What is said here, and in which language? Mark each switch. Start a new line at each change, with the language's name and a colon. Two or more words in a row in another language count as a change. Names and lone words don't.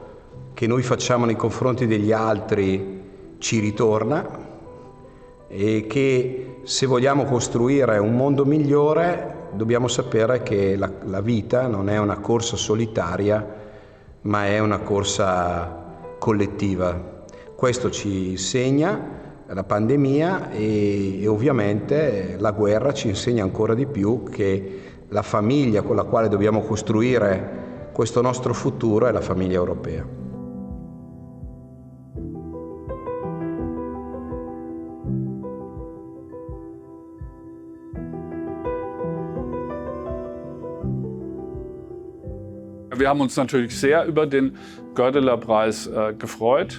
Italian: che noi facciamo nei confronti degli altri ci ritorna e che se vogliamo costruire un mondo migliore dobbiamo sapere che la vita non è una corsa solitaria, ma è una corsa collettiva. Questo ci insegna la pandemia e ovviamente la guerra ci insegna ancora di più che la famiglia con la quale dobbiamo costruire questo nostro futuro è la famiglia europea.
German: Wir haben uns natürlich sehr über den Goerdeler-Preis gefreut.